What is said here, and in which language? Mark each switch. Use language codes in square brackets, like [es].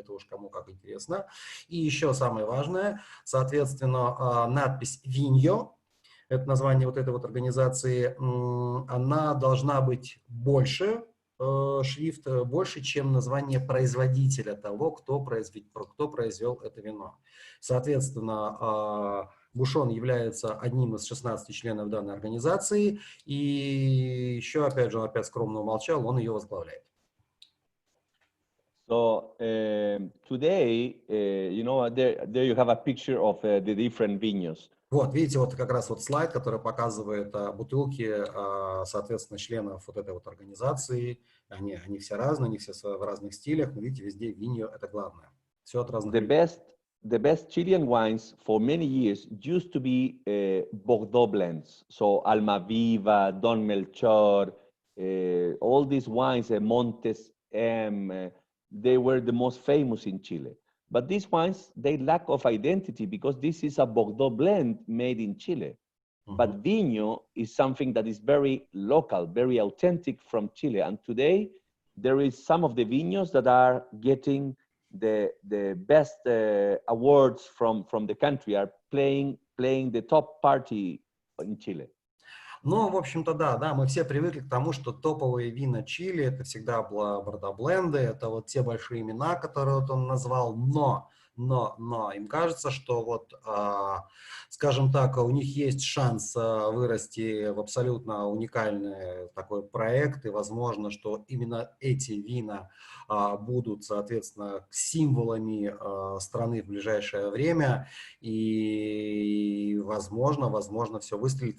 [ru] Это уж кому как интересно. И еще самое важное, соответственно, надпись «Viño», это название вот этой вот организации, она должна быть больше, шрифт больше, чем название производителя того, кто произвел это вино. Соответственно, Бушон является одним из 16 членов данной организации, и еще, опять же, он опять скромно умолчал, он ее возглавляет. [en] So today, you know, there you have a picture of the different viños. [ru] Вот, видите, вот как раз вот слайд, который показывает бутылки, соответственно, членов вот этой вот организации. Они все разные, они все в разных стилях, но видите, везде Viña — это главное. Все от разных. [en] The best Chilean wines for many years used to be Bordeaux blends. So Almaviva, Don Melchor, all these wines, Montes M, they were the most famous in Chile. But these wines, they lack of identity because this is a Bordeaux blend made in Chile. But Viño is something that is very local, very authentic from Chile. And today, there is some of the viños that are getting the best awards from the country, are playing the top party in Chile. [ru] Ну, в общем-то, да, мы все привыкли к тому, что топовые вина Чили — это всегда бордо-бленды, это вот те большие имена, которые вот он назвал, но им кажется, что вот, скажем так, у них есть шанс вырасти в абсолютно уникальный такой проект, и возможно, что именно эти вина будут, соответственно, символами страны в ближайшее время, и возможно, все выстрелит.